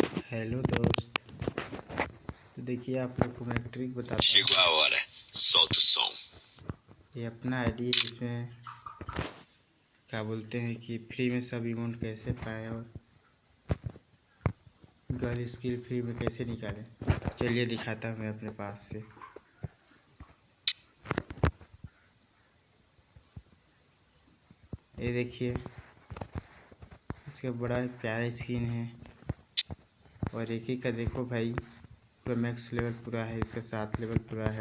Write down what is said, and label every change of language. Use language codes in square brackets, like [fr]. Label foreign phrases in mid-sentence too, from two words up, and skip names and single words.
[hi] हेलो दोस्त। तो देखिए आप लोग को मैं एक ट्रिक बताता [pt] Chegou a hora, solta o som. [hi] हूँ। ये अपना आईडी है, इसमें क्या बोलते हैं कि फ्री में सब इमोट कैसे पाएँ और [en] girl skill [hi] फ्री में कैसे निकालें। चलिए दिखाता हूँ मैं अपने पास से। ये देखिए, इसका बड़ा प्यारा स्किन है और एक ही का देखो भाई, पूरा [en] max level [hi] पूरा है, इसका 7 लेवल पूरा है।